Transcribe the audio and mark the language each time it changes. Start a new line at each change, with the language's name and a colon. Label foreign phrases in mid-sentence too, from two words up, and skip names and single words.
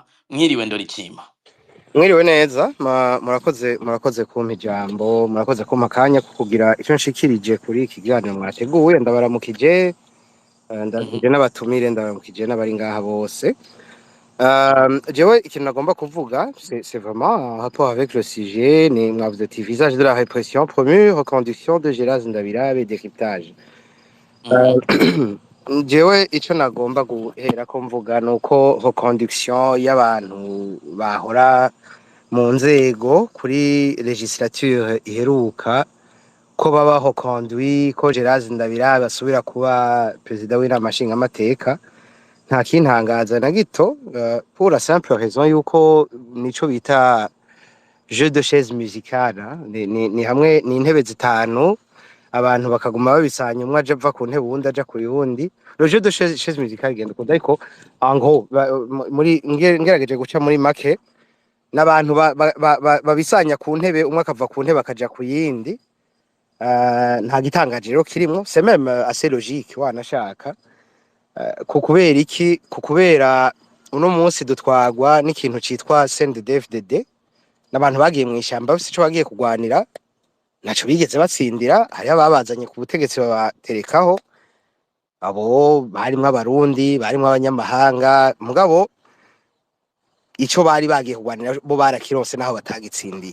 Rundi: Mwiriwe Ndorikima. Mwiriwe neza, murakoze kumpa ijambo, murakoze kumpa akanya ko kugira icyo nshikirije kuri iki kiganiro mwateguye. Ndabaramukije, ndaramukije n'abatumire, ndabaramukije n'abari ngaha bose. Jewe ikintu nagomba kuvuga,
French: c'est vraiment en rapport avec le sujet,
Rundi: ni mwavuze ati
French: visage de la répression promue, reconduction de Gérard Ndabirabe, décryptage.
Rundi: Jewe ico nagomba guhera ko mvuga nuko reconduction y'abantu bahora mu nzego kuri legislature iheruka ko babaho conduit ko Gérard Ndabirabe asubira kuba perezida w'inama nshingamateka nta kintangaza na gito,
French: pour la simple raison
Rundi: yuko nico bita
French: jeu de chaise musicale,
Rundi: ni hamwe ni intebe zitanu abantu bakaguma babisanya, umwe aje ava ku ntebe uwundi aja kuri wundi.
French: Le jeu de chaise musicale
Rundi: genda ukunda, ariko
French: en gros
Rundi: muri ngerageje guca muri make n'abantu babisanya ku ntebe, umwe akava ku ntebe akaja ku yindi. Nta gitangaje rero kirimo,
French: c'est même assez logique wanashaka.
Rundi: Kubera iki? Kubera uno munsi dutwagwa n'ikintu citwa CNDD-FDD, n'abantu bagiye mu ishamba bafite ico bagiye kugwanira, naco bigeze batsindira. Hariho ababazanye ku butegetsi babaterekaho, abo barimwo abarundi, barimwo abanyamahanga, mugabo ico bari bagiye kugwanira bo barakironse naho batagitsindiye.